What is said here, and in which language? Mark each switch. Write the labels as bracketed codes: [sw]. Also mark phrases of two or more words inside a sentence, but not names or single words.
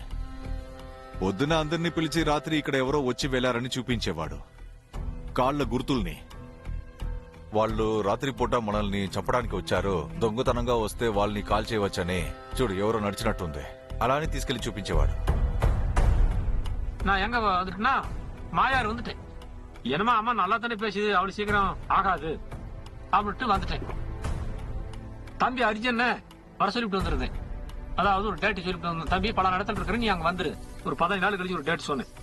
[te] పొద్దున అందరినీ పిలిచి రాత్రి ఇక్కడ ఎవరో వచ్చి వెళ్లారని చూపించేవాడు కాళ్ల గుర్తుల్ని. వాళ్ళు రాత్రిపూట మనల్ని చంపడానికి వచ్చారు, దొంగతనంగా వస్తే వాళ్ళని కాల్ చేయవచ్చని, చూడు ఎవరో నడిచినట్టుంది, అలానే తీసుకెళ్లి చూపించేవాడు. [ta] நான் எங்க வந்துட்டுனா மாயார் வந்துட்டேன். என்னமா அம்மா நல்லா தானே பேசுது, அவ்வளவு சீக்கிரம் ஆகாது அப்படின்ட்டு வந்துட்டேன். தம்பி அர்ஜுன் வர சொல்லிட்டு வந்துருந்தேன். அதாவது ஒரு டேட் சொல்லிட்டு வந்தேன். தம்பி பல இடத்துல இருக்கிற நீ அங்க வந்துரு, ஒரு 15 நாள் கழிச்சு ஒரு டேட் சொன்னேன்.